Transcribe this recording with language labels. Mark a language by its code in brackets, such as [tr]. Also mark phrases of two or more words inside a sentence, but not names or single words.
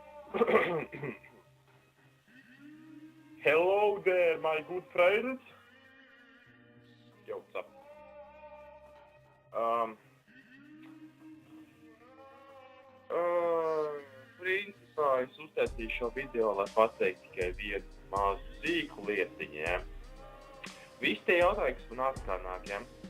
[en] Hello there, my good friends. Yo, what's up? [lv] Principā es uztaisīju šo video, lai pateiktu tikai vienu mazu sīku lietiņu, ja? Visi tie jautājumi, kas man atkārnāk, ja?